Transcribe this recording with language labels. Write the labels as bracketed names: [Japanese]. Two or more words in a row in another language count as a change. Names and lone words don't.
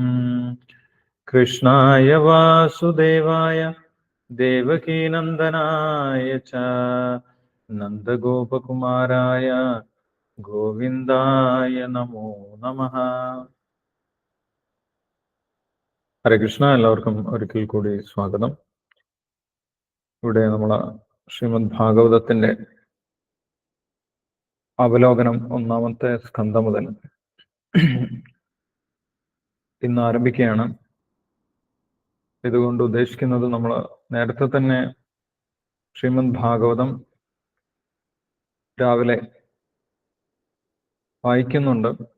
[Sanskrit] कृष्णाय वासुदेवाय देवकीनन्दनाय च नन्दगोपकुमाराय गोविन्दाय नमो नमः। [Malayalam] ഹരേ കൃഷ്ണ. എല്ലാവർക്കും ഒരിക്കൽ കൂടി സ്വാഗതം. ഇവിടെ നമ്മൾ ശ്രീമദ് ഭാഗവതത്തിന്റെ അവലോകനം ഒന്നാമത്തെ സ്കന്ധം മുതൽ ഇന്ന് ആരംഭിക്കുകയാണ്. ഇതുകൊണ്ട് ഉദ്ദേശിക്കുന്നത് നമ്മൾ നേരത്തെ തന്നെ ശ്രീമദ് ഭാഗവതം രാവിലെ വായിക്കുന്നുണ്ട്.